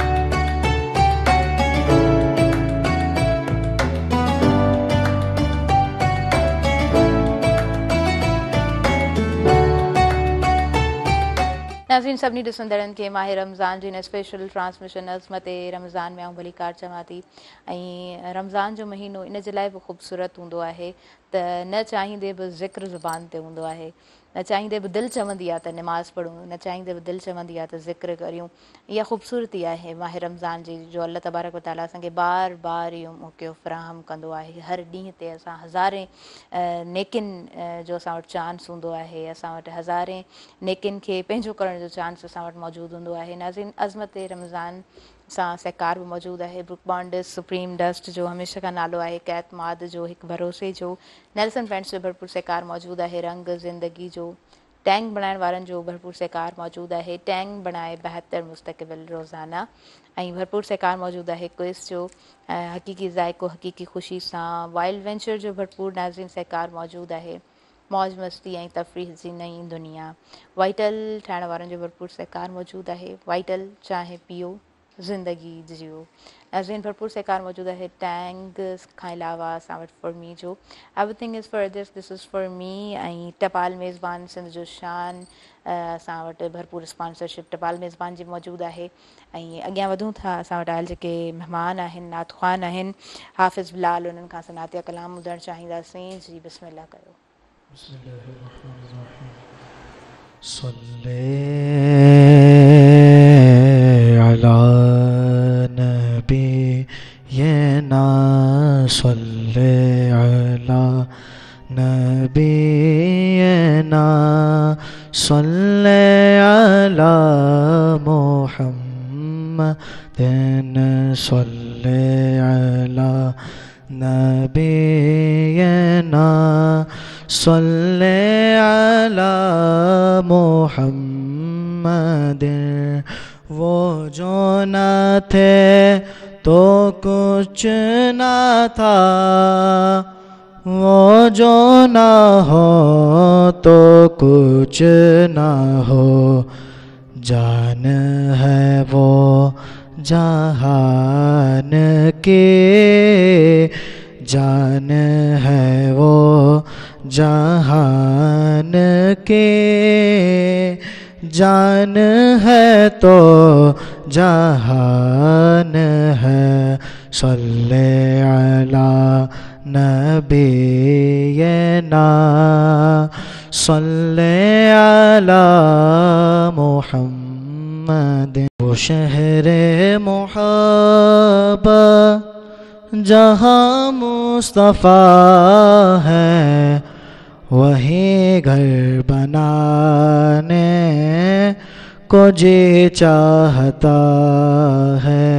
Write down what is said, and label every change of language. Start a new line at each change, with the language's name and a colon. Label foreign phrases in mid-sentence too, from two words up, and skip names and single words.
Sindhi: नाज़रीन, सभिनी ॾिसंदड़नि खे माह रमज़ान जी हिन स्पेशल ट्रांसमिशन अज़मत रमज़ान में आऊं भली कार चवां थी। ऐं रमज़ान जो महीनो इन जे लाइ बि ख़ूबसूरत हूंदो आहे त न चाहींदे बि ज़िक्र ज़ुबान ते हूंदो आहे, न चाहींदे बि दिलि चवंदी आहे त नमाज़ पढ़ूं, न चाहींदे बि दिलि चवंदी आहे त ज़िक्र करियूं। इहा ख़ूबसूरती आहे माह रमज़ान जी, जो अल्लाह तबारक व तआला असांखे बार बार इहो मौक़ो फ़राहम कंदो आहे। हर ॾींहं ते असां हज़ारे नेकिन जो असां वटि चांस हूंदो आहे, असां वटि हज़ारे नेकिन खे पंहिंजो करण जो चांस असां वटि मौजूदु हूंदो आहे। नाज़रीन, अज़मत रमज़ान सां सहकार बि मौजूदु आहे ब्रुक बॉन्ड सुप्रीम डस्ट जो हमेशह खां नालो आहे हिकु एतमाद जो, हिकु भरोसे जो। नेल्सन पैंट्स जो भरपूर सहकार मौजूदु आहे रंग ज़िंदगी जो। टैंक बनाइण वारनि जो भरपूर सहकार मौजूदु आहे। टैंक बणाए बहितर मुस्तक़बिल रोज़ाना ऐं भरपूर सहकार मौजूदु आहे क्विज़ जो हक़ीक़ी ज़ाइक़ो हक़ीक़ी ख़ुशी सां। वाइल्ड वेंचर जो भरपूर नाज़रीन सहकार मौजूदु आहे। मौज मस्ती ऐं तफ़रीह जी नई दुनिया। वाइटल ठाहिण वारनि जो भरपूर सहकार मौजूदु आहे। वाइटल चांहि पीओ ज़िंदगी जियो। नाज़रीन भरपूर सहकार मौजूदु आहे टैंक खां अलावा असां वटि फॉर मी जो
English: everything is for this is for me
Sindhi: ऐं टपाल मेज़बान सिंध जो शान असां वटि भरपूर स्पॉन्सरशिप टपाल मेज़बान जी मौजूदु आहे। ऐं अॻियां वधूं था असां वटि आयल जेके महिमान आहिनि नात ख़्वान आहिनि हाफ़िज़ बिलाल उन्हनि खां असां नातिया कलाम ॿुधणु चाहींदासीं। जी बिस्मिल्लाह कयो।
Arabic: صلى على نبينا صلى على نبينا صلى على محمد صلى على نبينا صلى على محمد.
Urdu: وہ جو نہ تھے تو کچھ نہ تھا، وہ جو نہ ہو تو کچھ نہ ہو. جان ہے وہ جہان کی، جان ہے وہ جہان کے. جان ہے تو جہان ہے.
Arabic: صلى على نبينا صلى على محمد.
Urdu: وہ شہر محبت جہاں مصطفیٰ ہے، وہی گھر بنانے کو جی چاہتا ہے.